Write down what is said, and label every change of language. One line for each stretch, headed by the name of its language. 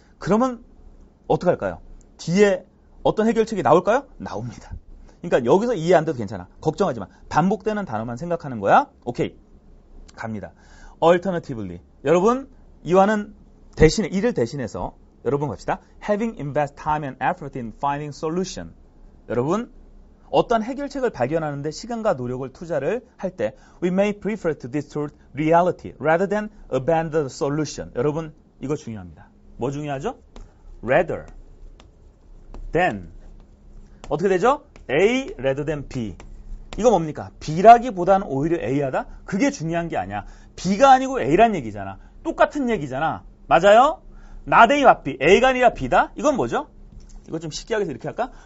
Korean: 그러면 어떡할까요? 뒤에 어떤 해결책이 나올까요? 나옵니다. 그러니까 여기서 이해 안 돼도 괜찮아. 걱정하지 마. 반복되는 단어만 생각하는 거야. 오케이. 갑니다. Alternatively. 여러분, 이와는 대신에, 이를 대신해서 여러분 갑시다.
English: Having invest time and effort in finding solution.
Korean: 여러분, 어떤 해결책을 발견하는데 시간과 노력을 투자를 할 때
English: We may prefer to distort reality rather than abandon the solution.
Korean: 여러분, 이거 중요합니다. 뭐 중요하죠? Rather than. 어떻게 되죠? A rather than B. 이거 뭡니까? B라기보다는 오히려 A하다? 그게 중요한 게 아니야. B가 아니고 A란 얘기잖아. 똑같은 얘기잖아. 맞아요? not A, but B. A가 아니라 B다? 이건 뭐죠? 이거 좀 쉽게 하겠어. 이렇게 할까?